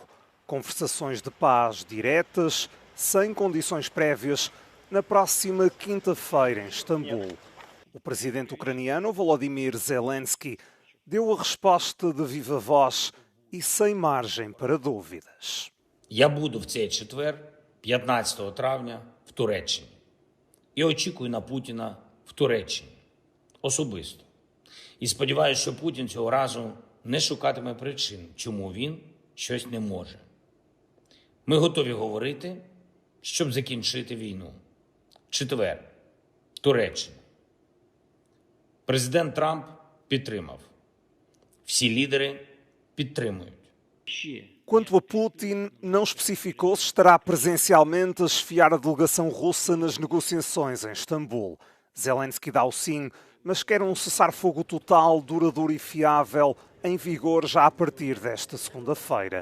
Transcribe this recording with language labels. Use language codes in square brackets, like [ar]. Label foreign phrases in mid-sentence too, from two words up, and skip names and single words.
[pt] Conversações de paz diretas, sem condições prévias, na próxima quinta-feira em Istambul. O presidente ucraniano Volodymyr Zelensky deu a resposta de viva voz e sem margem para dúvidas. [uk] Я буду в цей четвер, 15 травня, в Туреччині. І очікую на Путіна в Туреччині. Особисто. І сподіваюся, що Путін цього разу не шукатиме причин, чому він щось не може. Ми готові говорити, щоб закінчити війну. Четвер. Туреччина. Президент Трамп підтримав. Всі лідери підтримують. [pt] Quanto a Putin, não especificou se estará presencialmente a chefiar a delegação russa nas negociações em Istambul. Zelensky dá o sim, mas quer um cessar-fogo total, duradouro e fiável, em vigor já a partir desta segunda-feira.